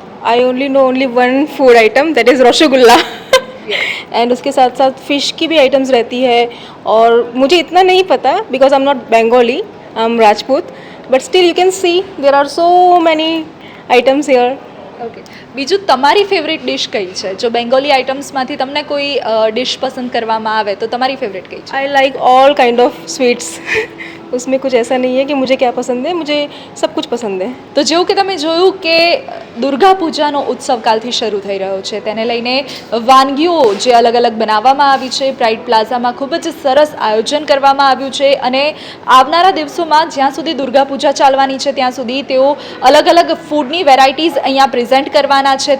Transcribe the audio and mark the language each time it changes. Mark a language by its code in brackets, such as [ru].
[en] I only know only one food item, that is rasgulla. And [hi] उसके साथ साथ fish की भी आइटम्स रहती है, और मुझे इतना नहीं पता [en] Because I am not Bengali, I am Rajput, but still you can see there are so many items here. [gu] Okay, બીજું તમારી ફેવરેટ ડિશ કઈ છે? જો બેંગોલી આઇટમ્સમાંથી તમને કોઈ ડિશ પસંદ કરવામાં આવે તો તમારી ફેવરેટ કઈ છે? [en] I like all kind of sweets [hi] उसमें कुछ ऐसा नहीं है कि मुझे क्या पसंद है, मुझे सब कुछ पसंद है. [gu] તો જેવું કે તમે જોયું કે દુર્ગા પૂજાનો ઉત્સવ કાલથી શરૂ થઈ રહ્યો છે, તેને લઈને વાનગીઓ જે અલગ અલગ બનાવવામાં આવી છે, પ્રાઇડ પ્લાઝામાં ખૂબ જ સરસ આયોજન કરવામાં આવ્યું છે અને આવનારા દિવસોમાં જ્યાં સુધી દુર્ગા પૂજા ચાલવાની છે ત્યાં સુધી તેઓ અલગ અલગ ફૂડની વેરાયટીઝ અહીંયા પ્રેઝન્ટ કરવાના છે.